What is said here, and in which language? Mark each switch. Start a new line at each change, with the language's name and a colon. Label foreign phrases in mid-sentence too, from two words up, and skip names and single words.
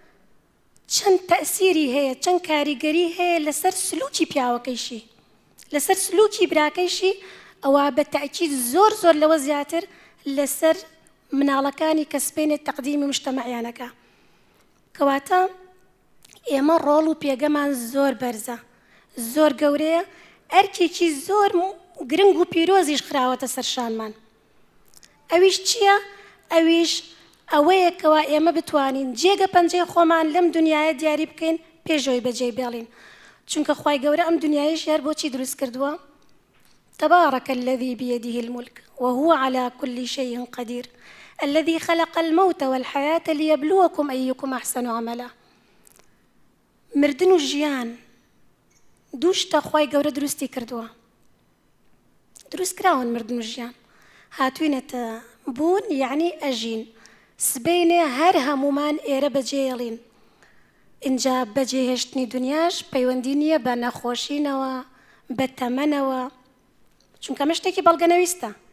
Central Kurdish: چەند تەئسیری هەیە چەند کاریگەری هەیە لەسەر سلوکی پیاوەکەیشی لەسەر سلوکی براکەیشی ئەوە بە تەئکید زۆر زۆر لەوە زیاتر لەسەر مناڵەکانی کە سبەینێت تەقدیمی مشتەمەعیانەکە کەواتە ئێمە ڕۆڵ و پێگەمان زۆر بەرزە زۆر گەورەیە ئەرکێکی زۆر گرنگ و پیرۆزیش خراوەتە سەرشانمان ئەویش چییە؟ ئەویش ئەوەیەکەوە ئێمە بتوانین جێگە پەنجەی خۆمان لەم دنیاە دیاری بکەین پێشەوەی بەجێ بێڵین چونکە خی گەورە ئەم دنیایش یار بۆچی دروست کردووە؟
Arabic: تبارك الذي بيده الملك وهو على كل شيء قدير الذي خلق الموت والحياة ليبلوكم أيكم أحسن عملا
Central Kurdish: مردن و ژیان دووشتە خی گەورە دروستی کردووە دروست کراون مردن و ژیان هاتوینەتە بوون یعنی ئەژین سبەینێ هەر هەمومان ئێرە بەجێڵین اینجا بەجێهێشتنی دنیاش پەیوەندی نییە بە نەخۆشینەوە بە تەمەنەوە چونکە مە شتێکی بەڵگەنەویستە